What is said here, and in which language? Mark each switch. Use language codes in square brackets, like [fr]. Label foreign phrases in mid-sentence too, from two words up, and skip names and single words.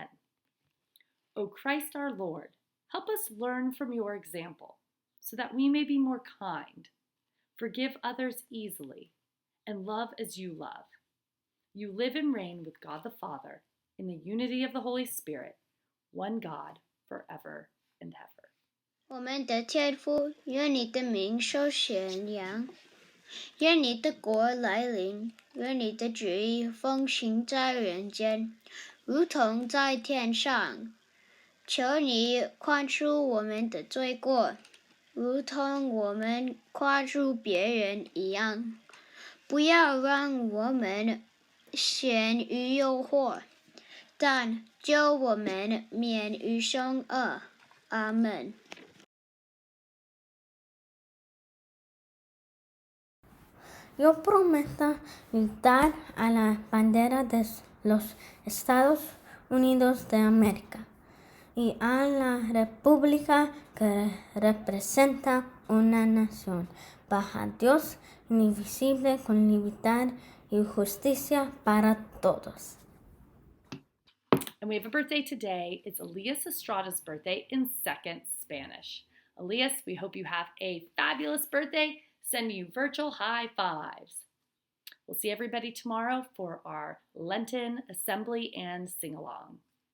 [en] O Christ our Lord, help us learn from your example so that we may be more kind, forgive others easily, and love as you love. You live and reign with God the Father in the unity of the Holy Spirit, one God, forever and ever. [zh] 我们的天父，愿你的名受显扬，愿你的国来临，愿你的旨意奉行在人间，如同在天上。求你宽恕我们的罪过，如同我们宽恕别人一样。不要让我们陷于诱惑，但救我们免于凶恶。阿们。 [es] Yo prometo gritar a la bandera de los Estados Unidos de América y a la república que representa una nación, bajo Dios indivisible con libertad y justicia para todos. [en] And we have a birthday today. It's Elias Estrada's birthday in second Spanish. Elias, we hope you have a fabulous birthday. Send you virtual high fives. We'll see everybody tomorrow for our Lenten assembly and sing-along.